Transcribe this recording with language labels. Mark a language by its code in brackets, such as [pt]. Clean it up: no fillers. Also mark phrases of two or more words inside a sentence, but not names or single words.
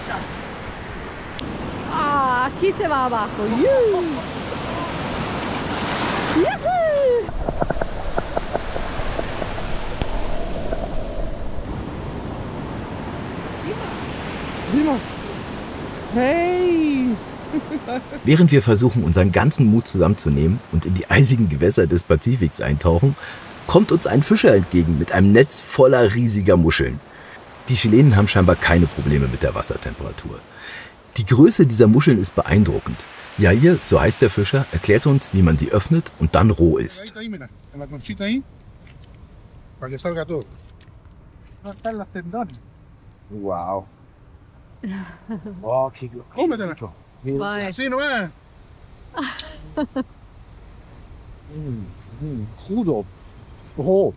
[es] Ah, aquí se va abajo. Hey! [de] Während wir versuchen, unseren ganzen Mut zusammenzunehmen und in die eisigen Gewässer des Pazifiks eintauchen, kommt uns ein Fischer entgegen mit einem Netz voller riesiger Muscheln. Die Chilenen haben scheinbar keine Probleme mit der Wassertemperatur. Die Größe dieser Muscheln ist beeindruckend. Jair, so heißt der Fischer, erklärt uns, wie man sie öffnet und dann roh isst. Wow. [es] Oh, cómetela. Así no es. Crudo. [de] Roh.